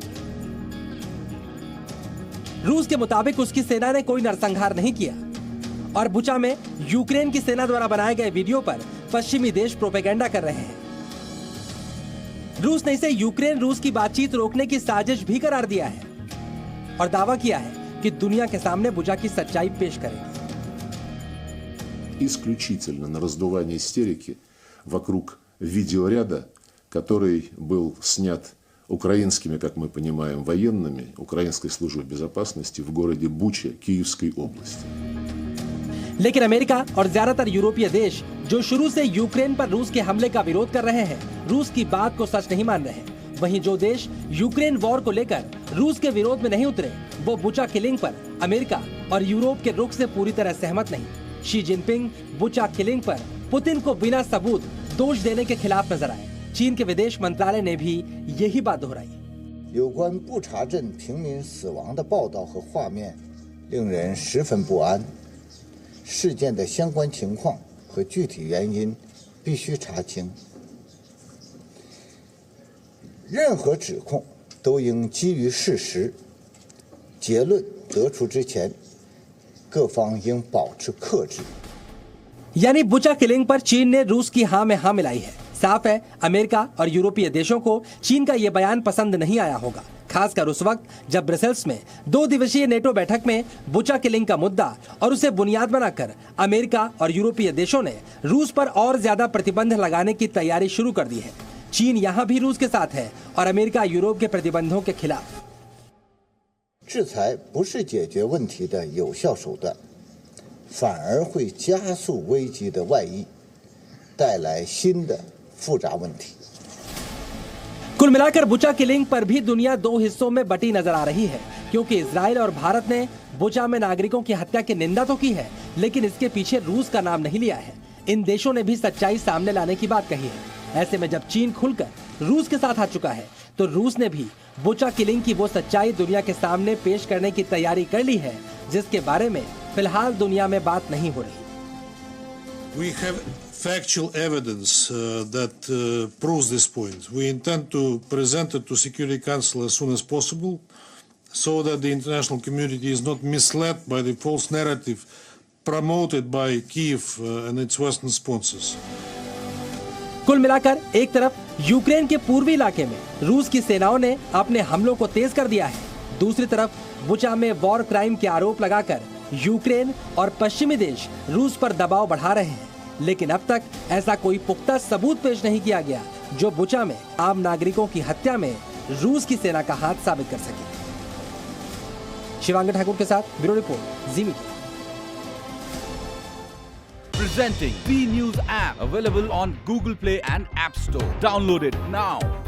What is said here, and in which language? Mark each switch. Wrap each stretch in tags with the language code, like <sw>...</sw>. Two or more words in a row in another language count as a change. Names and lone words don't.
<hi>रूस के मुताबिक उसकी सेना ने कोई नरसंहार नहीं किया और बुचा में यूक्रेन की सेना द्वारा बनाए गए वीडियो पर पश्चिमी देश प्रोपेगेंडा कर रहे हैं। रूस ने इसे यूक्रेन रूस की बातचीत रोकने की साजिश भी करार दिया है और दावा किया है कि दुनिया के सामने बुचा की सच्चाई पेश करेगी।</hi> <ru>Исключительно на раздувание истерики вокруг видеоряда, который был снят украинскими, как мы понимаем, военными украинской службы безопасности в городе Буча Киевской области.</ru> <hi>लेकिन अमेरिका और ज्यादातर यूरोपीय देश जो शुरू से यूक्रेन पर रूस के हमले का विरोध कर रहे हैं, रूस की बात को सच नहीं मान रहे। वहीं जो देश यूक्रेन वॉर को लेकर रूस के विरोध में नहीं उतरे, वो बुचा किलिंग पर अमेरिका और यूरोप के रुख से पूरी तरह सहमत नहीं। शी जिनपिंग बुचा किलिंग पर पुतिन को बिना सबूत दोष देने के खिलाफ नजर आए। चीन के विदेश मंत्रालय ने भी यही बात दोहराई।</hi> <zh>有关布查镇平民死亡的报道和画面令人十分不安，事件的相关情况和具体原因必须查清。任何指控都应基于事实，结论得出之前，各方应保持克制。</zh> <hi>यानी बुचा किलिंग पर चीन ने रूस की हाँ में हाँ मिलाई है। साफ है, अमेरिका और यूरोपीय देशों को चीन का ये बयान पसंद नहीं आया होगा, खासकर उस वक्त जब ब्रसेल्स में 2 दिवसीय नेटो बैठक में बुचा किलिंग का मुद्दा और उसे बुनियाद बनाकर अमेरिका और यूरोपीय देशों ने रूस पर और ज्यादा प्रतिबंध लगाने की तैयारी शुरू कर दी है। चीन यहाँ भी रूस के साथ है और अमेरिका यूरोप के प्रतिबंधों के खिलाफ।</hi> <zh>制裁不是解决问题的有效手段，反而会加速危机的外溢，带来新的复杂问题。</zh> <hi>कुल मिलाकर बुचा किलिंग पर भी दुनिया 2 हिस्सों में बटी नजर आ रही है, क्योंकि इजराइल और भारत ने बुचा में नागरिकों की हत्या की निंदा तो की है, लेकिन इसके पीछे रूस का नाम नहीं लिया है। इन देशों ने भी सच्चाई सामने लाने की बात कही है। ऐसे में जब चीन खुलकर रूस के साथ आ चुका है, तो रूस ने भी बुचा किलिंग की वो सच्चाई दुनिया के सामने पेश करने की तैयारी कर ली है, जिसके बारे में फिलहाल दुनिया में बात नहीं हो रही।</hi> <en>We have factual evidence that proves this point. We intend to present it to Security Council as soon as possible, so that the international community is not misled by the false narrative promoted by Kyiv and its Western sponsors.</en> <hi>कुल मिलाकर एक तरफ यूक्रेन के पूर्वी इलाके में रूस की सेनाओं ने अपने हमलों को तेज कर दिया है, दूसरी तरफ बुचा में</hi> <en>war crime</en> <hi>के आरोप लगाकर यूक्रेन और पश्चिमी देश रूस पर दबाव बढ़ा रहे हैं। लेकिन अब तक ऐसा कोई पुख्ता सबूत पेश नहीं किया गया जो बुचा में आम नागरिकों की हत्या में रूस की सेना का हाथ साबित कर सके। शिवांगी ठाकुर के साथ</hi> <en>bureau report,</en> <hi>जी मीडिया।</hi> <en>Presenting B News app, available on Google Play and App Store. Download it now.</en>